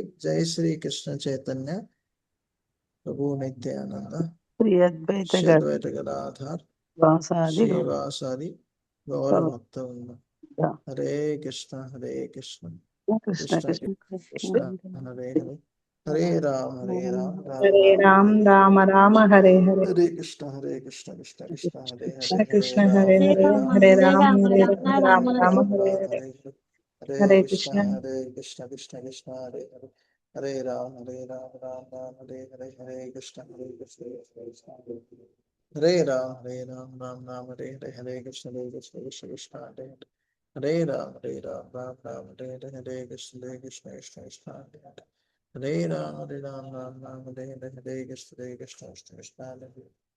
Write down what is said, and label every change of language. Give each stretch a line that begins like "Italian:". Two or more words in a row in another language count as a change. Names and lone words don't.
Sanskrit: జై శ్రీ కృష్ణ చైతన్య ప్రభు నిత్యానంద శ్రీ అద్వైత గదాధర్ శ్రీవాసాది గౌర భక్త హరే కృష్ణ కృష్ణ కృష్ణ హరే హరే, హరే రామ్ రామ్ రామ హరే హరే, హరే కృష్ణ కృష్ణ కృష్ణ హరే హరే, కృష్ణ హరే హరే, హరే రామ రామ హరే హరే, హరే కృష్ణ కృష్ణ కృష్ణ హరే హరే, హరే రామ రామ హరే హరే, హరే కృష్ణ కృష్ణ హరే రామ రామ రామ హరే హరే, హరే కృష్ణ కృష్ణ హరే హరే, హరే రామ రామ హరే హరే, హరే కృష్ణ కృష్ణ కృష్ణ హరే హరే, హరే రామ రామ హరే హరే, హరే కృష్ణ కృష్ణ హరే హరే,